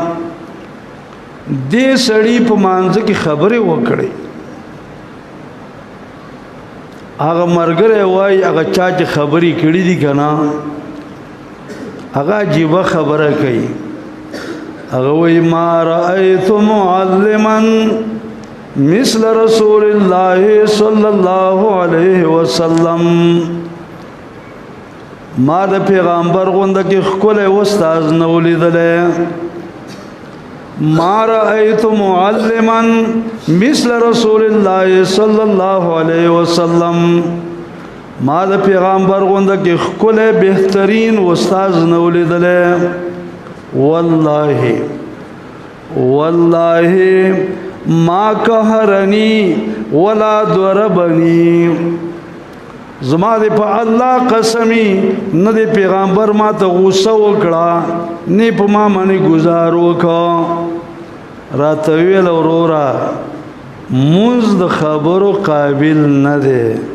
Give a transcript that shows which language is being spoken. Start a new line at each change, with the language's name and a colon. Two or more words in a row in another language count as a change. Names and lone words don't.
Pashto: دې سړی په مانځ کې خبره وکړي هغه مرګره وای هغه چا چې خبرې کړې دي کنه هغه عجیب خبره کوي هغه وای
Arabic: ما رأيت معلما مثل رسول الله صلى الله عليه وسلم
Pashto: ما د پیغمبر غونډه کې خپل استاد نو لیدله
Arabic: ما رأيت معلما مثل رسول الله صلى الله عليه وسلم
Pashto: ما د پیغمبر غونډه کې خپل بهترین استاد نو لیدله والله
Arabic: ما قهرني ولا ضربني
Pashto: زما دې په الله قسمی نه دې پیغمبر ما ته غوسه وکړه نه په ما باندې گزار وکړه راته ویل اورورا مونږ د خبرو قابل نه دی